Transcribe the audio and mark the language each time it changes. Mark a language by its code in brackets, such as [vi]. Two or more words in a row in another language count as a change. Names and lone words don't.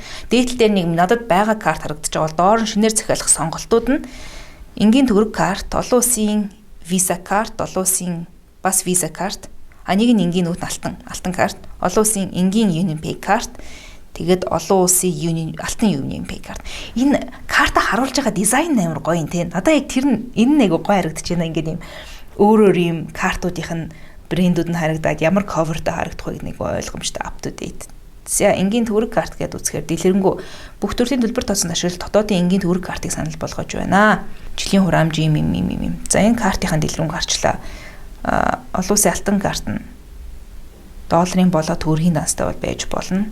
[mn] Дээдл дээр нэг надад байгаа карт харагдаж байгаа бол доор нь шинээр захиалах сонголтууд нь энгийн төгрөг карт, олон улсын виза карт, олон улсын бас виза карт, нэг нь энгийн нүүт алтан карт, олон улсын энгийн UnionPay карт, тэгээд олон улсын алтан UnionPay карт. Энэ карта харуулж байгаа дизайн амар гоё юм те. Надаа яг тэр нь энэ нэг гоё харагдаж байна. Ингээд юм өөрөөр юм картуудынх нь брэндүүд нь харагдаад ямар coverтэй харагдах вэ нэг ойлгомжтой [en] up to date. [mn] За энгийн төгрөг карт гэдээ үзэхээр дэлгэрэнгүй бүх төрлийн төлбөр тооцсон ашиглалт дотоодын энгийн төгрөг картыг санал болгож байна. Жилийн хураамж юм. За энэ картынхаа дэлгэрэнгүй гарчлаа. Олон улсын алтан карт нь долларын болоо төгрөгийн данстай бол байж болно.